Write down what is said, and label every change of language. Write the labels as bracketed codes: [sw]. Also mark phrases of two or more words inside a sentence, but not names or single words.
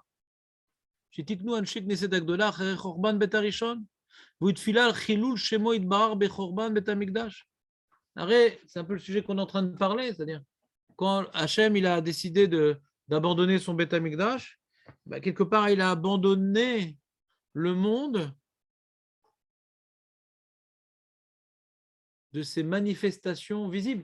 [he] שתיתנו אנשי כנסת הגדולה אחרי חורבן בית הראשון, והוא תפילה על חילול שמו יתברך בחורבן בית המקדש. [fr] Arrête, c'est un peu le sujet qu'on est en train de parler, c'est-à-dire quand Hachem il a décidé d'abandonner son Beth Amikdash, bah, quelque part il a abandonné le monde de ses manifestations visibles.